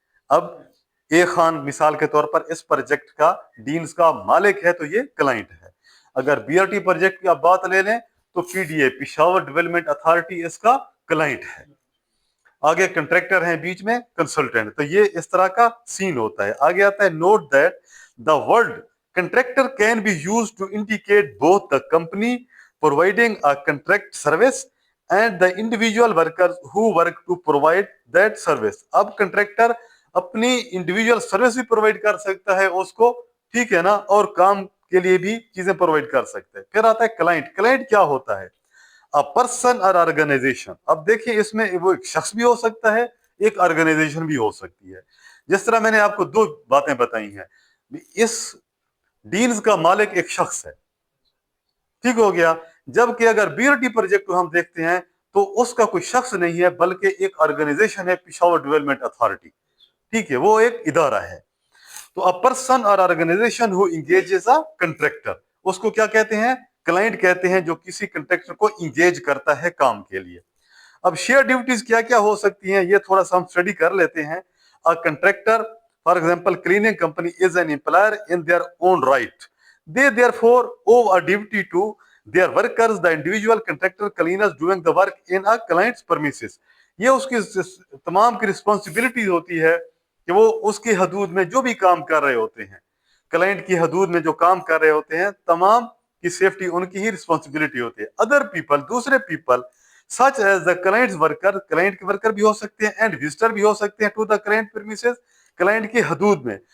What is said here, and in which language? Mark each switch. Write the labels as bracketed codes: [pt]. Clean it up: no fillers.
[ur] اب اے خان مثال کے طور پر اس پروجیکٹ کا ڈینز کا مالک ہے، تو یہ کلائنٹ ہے. اگر بی آر ٹی پروجیکٹ کی آپ بات لے لیں تو P D A Peshawar development authority اس کا کلائنٹ ہے. آگے کنٹریکٹر ہیں، بیچ میں کنسلٹنٹ. تو یہ اس طرح کا سین ہوتا ہے. آگے آتا ہے [en] Note that the word contractor can be used to indicate both the company providing a contract service and the individual workers who work to provide that service. [ur] اب کنٹریکٹر اپنی انڈیویجول سروس بھی پرووائڈ کر سکتا ہے اس کو، ٹھیک ہے نا، اور کام کے لیے بھی چیزیں پرووائڈ کر سکتے ہیں. پھر آتا ہے کلائنٹ. کلائنٹ کیا ہوتا ہے؟ پرسن اور آرگنائزیشن. اب دیکھیں اس میں وہ ایک شخص بھی ہو سکتا ہے، ایک آرگنائزیشن بھی ہو سکتی ہے. جس طرح میں نے آپ کو دو باتیں بتائی ہیں، اس ڈینز کا مالک ایک شخص ہے، ٹھیک ہو گیا. جبکہ اگر بی آر ٹی پروجیکٹ کو ہم دیکھتے ہیں تو اس کا کوئی شخص نہیں ہے بلکہ ایک آرگنائزیشن ہے، پشاور ڈیولپمنٹ اتھارٹی. ٹھیک ہے، وہ ایک ادارہ ہے. تو [en] a person or organization who engages a contractor، [ur] اس کو کیا کہتے ہیں؟ کلائنٹ کہتے ہیں، جو کسی کنٹریکٹر کو انگیج کرتا ہے کام کے لیے. اب شیئر ڈیوٹیز کیا کیا ہو سکتی ہیں، یہ تھوڑا سا ہم اسٹڈی کر لیتے ہیں. [en] Contractor for example cleaning company is an employer in their own right. They therefore owe a duty to their workers. The individual contractor cleaners doing the work in a client's premises. [ur] یہ اس کی تمام کی responsibility ہوتی ہے کہ وہ اس کی حدود میں جو بھی کام کر رہے ہوتے ہیں، کلائنٹ کی حدود میں جو کام کر رہے ہوتے ہیں، تمام کی سیفٹی ان کی ہی رسپانسبلٹی ہوتی ہے. [en] other people, [ur] دوسرے people [en] such as the client's worker، [ur] client کے ورکر بھی ہو سکتے ہیں، اینڈ وزٹر بھی ہو سکتے ہیں [en] to the client premises, [ur] client کی حدود میں.